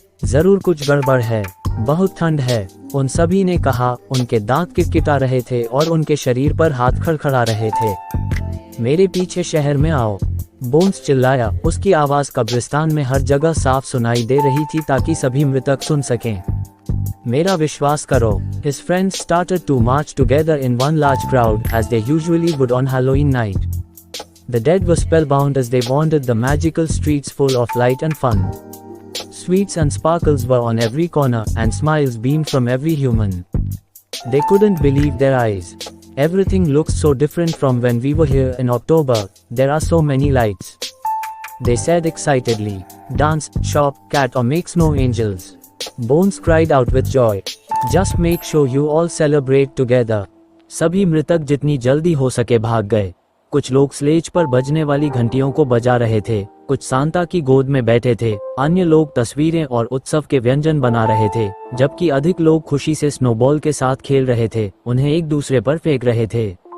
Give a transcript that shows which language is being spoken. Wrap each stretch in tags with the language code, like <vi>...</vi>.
<hi>जरूर कुछ गड़बड़ है, बहुत ठंड है, उन सभी ने कहा। उनके दांत किटकिटा रहे थे और उनके शरीर पर हाथ खड़खड़ा रहे थे। मेरे पीछे शहर में आओ, बोन्स चिल्लाया। उसकी आवाज कब्रिस्तान में हर जगह साफ सुनाई दे रही थी ताकि सभी मृतक सुन सकें। मेरा विश्वास करो।</hi> <en>His friends started to march together in one large crowd as they usually would on Halloween night. The dead were spellbound as they wandered the magical streets full of light and fun. Sweets and sparkles were on every corner, and smiles beamed from every human. They couldn't believe their eyes. Everything looks so different from when we were here in October. There are so many lights, they said excitedly. Dance, shop, cat or makes no angels. Bones cried out with joy. Just make sure you all celebrate together.</en> <hi>सभी मृतक जितनी जल्दी हो सके भाग गए। कुछ लोग स्लेज पर बजने वाली घंटियों को बजा रहे थे, कुछ सांता की गोद में बैठे थे, अन्य लोग तस्वीरें और उत्सव के व्यंजन बना रहे थे, जबकि अधिक लोग खुशी से स्नोबॉल के साथ खेल रहे थे, उन्हें एक दूसरे पर फेंक रहे थे।</hi>